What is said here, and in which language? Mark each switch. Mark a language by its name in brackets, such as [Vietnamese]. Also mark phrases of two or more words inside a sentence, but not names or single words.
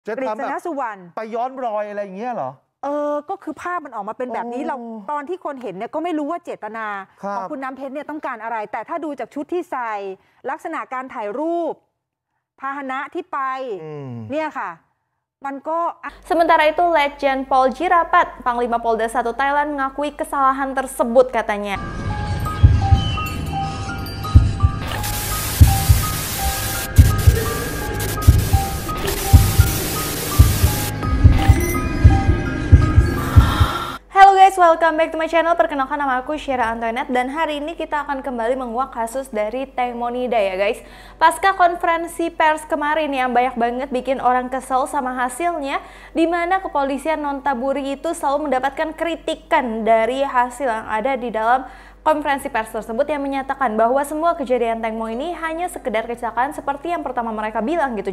[Thai] จะทำแบบไปย้อนรอยอะไรอย่างเงี้ยเหรอ ก็คือภาพมันออกมาเป็นแบบนี้เราตอนที่คนเห็นเนี่ยก็ไม่รู้ว่าเจตนาของคุณน้ำเพชรเนี่ยต้องการอะไรแต่ถ้าดูจากชุดที่ใส่ลักษณะการถ่ายรูปพาหนะที่ไปเนี่ยค่ะมันก็ [Indonesian] Sementara itu Legend Pol Jirapat, Panglima Polda 1 Thailand mengakui kesalahan tersebut katanya. [English] Halo guys, welcome back to my channel. [Indonesian] Perkenalkan nama aku Syera Antoinette dan hari ini kita akan kembali menguak kasus dari Teng Monida ya guys. Pasca konferensi pers kemarin yang banyak banget bikin orang kesel sama hasilnya, dimana kepolisian Nontaburi itu selalu mendapatkan kritikan dari hasil yang ada di dalam konferensi pers tersebut yang menyatakan bahwa semua kejadian Teng Mo ini hanya sekedar kecelakaan seperti yang pertama mereka bilang gitu.